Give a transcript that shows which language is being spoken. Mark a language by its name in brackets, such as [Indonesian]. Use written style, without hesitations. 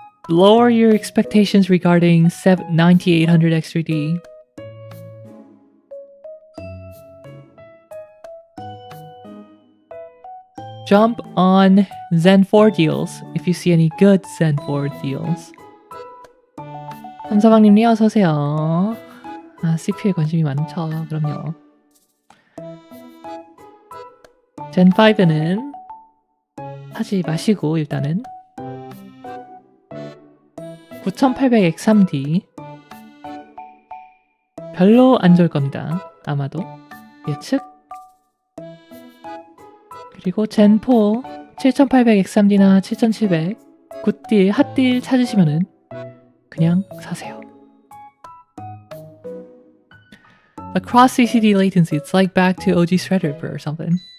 [English] Lower your expectations regarding 9800 X3D. Jump on Zen 4 deals if you see any good Zen 4 deals. [Korean] 삼사방님 어서오세요. 아, CPU에 관심이 많죠. 그럼요. 젠 5는 하지 마시고 일단은 9800X3D 별로 안 좋을 겁니다. 아마도 예측. 그리고 젠 4 7800X3D나 7700 굿딜, 핫딜 찾으시면은 그냥 사세요. [English] Across CCD latency, it's like back to OG Threadripper or something.